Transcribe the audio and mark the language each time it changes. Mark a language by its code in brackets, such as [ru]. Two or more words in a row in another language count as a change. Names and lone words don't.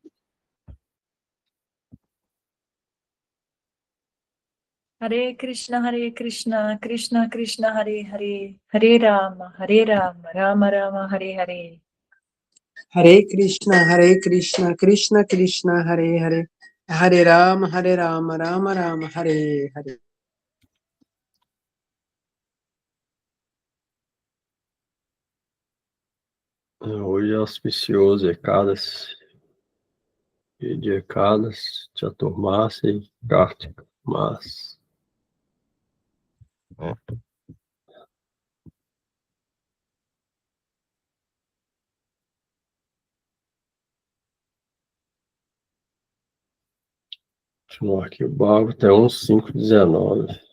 [sa] हरे कृष्ण कृष्ण कृष्ण हरे हरे. हरे राम राम राम हरे हरे. हरे कृष्ण कृष्ण हरे हरे. हरे राम राम राम हरे हरे. [pt] Hoje é auspicioso Ekadas, e de Ekadas, Chaturmasa e Kartika, mas continuar aqui o Bhagavad até 1:5:19.